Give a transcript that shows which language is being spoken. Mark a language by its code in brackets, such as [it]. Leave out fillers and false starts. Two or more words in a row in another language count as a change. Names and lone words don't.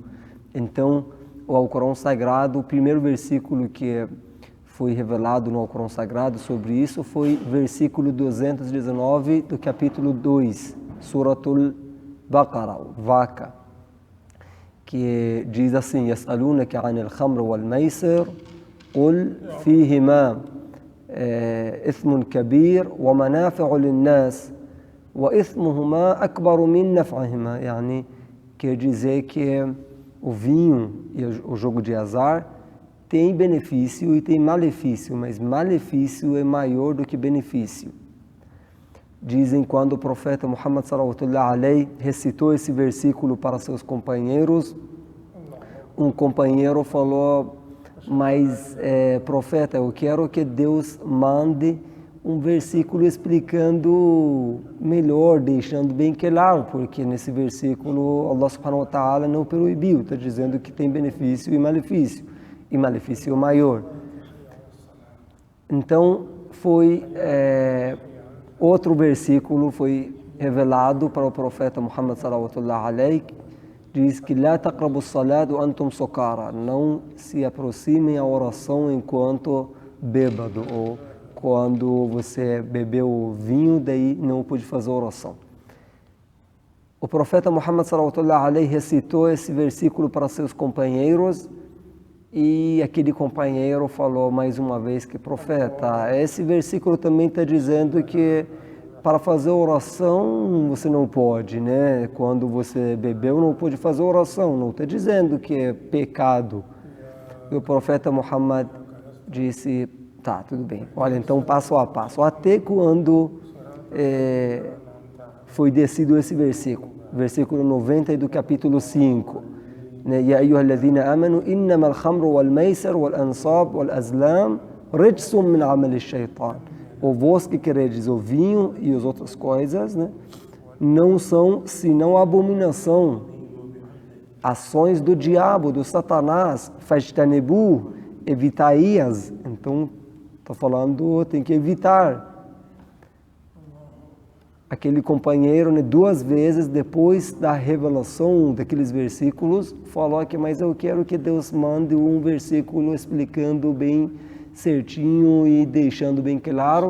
[pt] Então, o Alcorão Sagrado, o primeiro versículo que foi revelado no Alcorão Sagrado sobre isso foi versículo 219 do capítulo 2, Suratul Baqarah, Vaca, que diz assim: [ar] يسألونك عن الخمر والميسر قل فيهما إثم كبير ومنافع للناس وإثمهما أكبر من نفعهما. [pt] Yani, quer dizer que o vinho e o jogo de azar tem benefício e tem malefício, mas malefício é maior do que benefício. Dizem, quando o profeta Muhammad [ar] صلى الله عليه [pt] recitou esse versículo para seus companheiros, um companheiro falou: mas profeta, eu quero que Deus mande um versículo explicando melhor, deixando bem claro, porque nesse versículo [ar] الله سبحانه وتعالى [pt] não proibiu, está dizendo que tem benefício e malefício maior. Então foi outro versículo foi revelado para o profeta Muhammad [ar] صلى الله عليه, [pt] diz que [ar] لا تقربوا الصلاة وأنتم سكارى, [pt] não se aproximem à oração enquanto bêbado, ou quando você bebeu o vinho, daí não pode fazer oração. O profeta Muhammad [ar] صلى الله عليه [pt] recitou esse versículo para seus companheiros. E aquele companheiro falou mais uma vez que, profeta, esse versículo também está dizendo que para fazer oração você não pode, né? Quando você bebeu não pode fazer oração, não está dizendo que é pecado. E o profeta Muhammad disse: tá, tudo bem, olha, então passo a passo. Até quando foi descido esse versículo 90 do capítulo 5. [ar] يا أيها الذين آمنوا إنما الخمر والميسر والأنصاب والأزلام رجس من عمل الشيطان. [pt] O vós que queredes o vinho e as outras coisas, né, não são senão abominação, ações do diabo, do Satanás. Fajtanebu, evitai-as. Então, está falando, tem que evitar. Aquele companheiro, né, duas vezes depois da revelação daqueles versículos, falou que, mas eu quero que Deus mande um versículo explicando bem certinho e deixando bem claro.